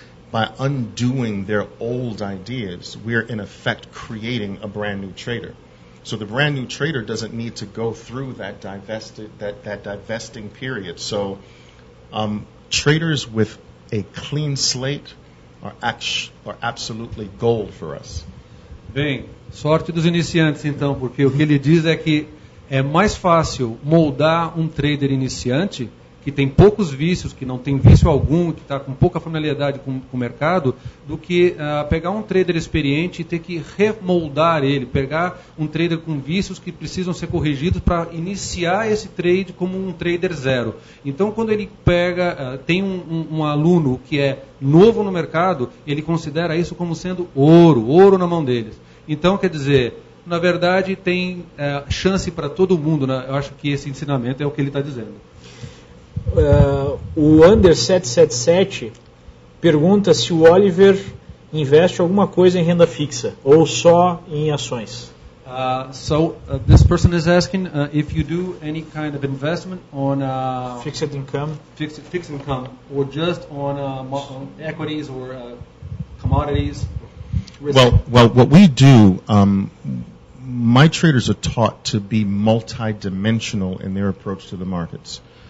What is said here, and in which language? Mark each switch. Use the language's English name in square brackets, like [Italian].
[English] by undoing their old ideas, we're in effect creating a brand new trader. So the brand new trader doesn't need to go through that divesting period. So traders with a clean slate are absolutely gold for us. [Portuguese] Bem, sorte dos iniciantes então, porque o que ele diz é que é mais fácil moldar um trader iniciante que tem poucos vícios, que não tem vício algum, que está com pouca familiaridade com o mercado, do que pegar um trader experiente e ter que remoldar ele, pegar um trader com vícios que precisam ser corrigidos para iniciar esse trade como um trader zero. Então, quando ele pega, tem um aluno que é novo no mercado, ele considera isso como sendo ouro na mão deles. Então, quer dizer, na verdade, tem chance para todo mundo, né? Eu acho que esse ensinamento é o que ele está dizendo. O Under 777 pergunta se o Oliver investe alguma coisa em renda fixa ou só em ações. [English] So this person is asking if you do any kind of investment on Fixed income. Fixed income, or just on equities or commodities. Well, what we do, my traders are taught to be multi-dimensional in their approach to the markets.